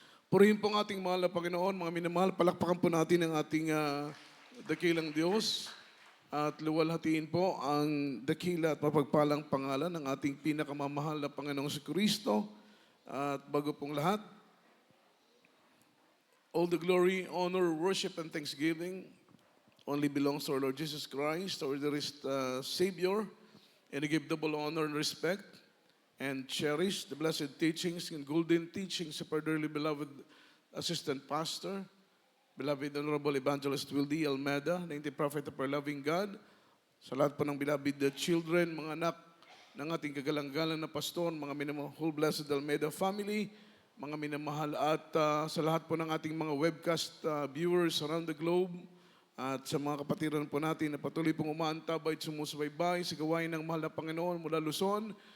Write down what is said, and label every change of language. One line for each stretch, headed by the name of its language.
Filipino: Purihin po ang ating mahal na Panginoon, mga minamahal, palakpakan po natin ang ating dakilang Diyos. At luwalhatiin po ang dakila at mapagpalang pangalan ng ating pinakamamahal na Panginoong si Kristo. At bago pong lahat,
English: all the glory, honor, worship, and thanksgiving only belongs to our Lord Jesus Christ, our dearest Savior. And I give double honor and respect and cherish the blessed teachings and golden teachings of our dearly beloved Assistant Pastor, beloved Honorable Evangelist Wildy Almeida, named Prophet of our loving God,
Filipino: sa lahat po ng
English: beloved children,
Filipino: mga anak ng ating kagalang-galang na pastor, mga minamahal
English: whole blessed Almeida family,
Filipino: mga minamahal at sa lahat po ng ating mga
English: webcast viewers around the globe,
Filipino: at sa mga kapatiran po natin na patuloy pong umaantabay at sumusubaybay sa gawain ng mahal na Panginoon mula Luzon,